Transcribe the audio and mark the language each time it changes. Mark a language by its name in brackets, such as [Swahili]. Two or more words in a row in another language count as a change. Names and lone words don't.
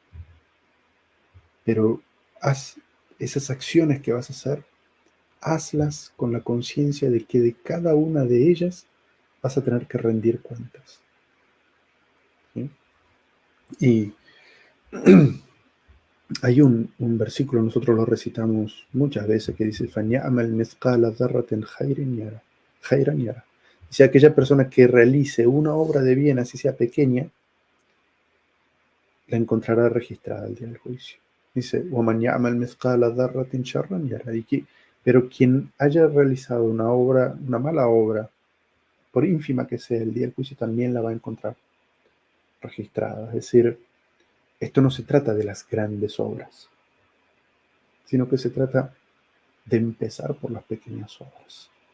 [Spanish] Pero haz esas acciones que vas a hacer, hazlas con la conciencia de que de cada una de ellas vas a tener que rendir cuentas. ¿Sí? Y hay un versículo, nosotros lo recitamos muchas veces, que dice, [Arabic] فَنِعْمَ الْمِثْقَالَ ذَرَّةٍ خَيْرًا يَرَى. [Spanish] Dice, aquella persona que realice una obra de bien, así sea pequeña, la encontrará registrada al día del juicio. Dice, [Arabic] وَمَنْ يَعْمَلْ مِثْقَالَ ذَرَّةٍ شَرًّا يَرَى. [Spanish] Pero quien haya realizado una obra, una mala obra, por ínfima que sea, el día del juicio también la va a encontrar registrada. Es decir, esto no se trata de las grandes obras, sino que se trata de empezar por las pequeñas obras.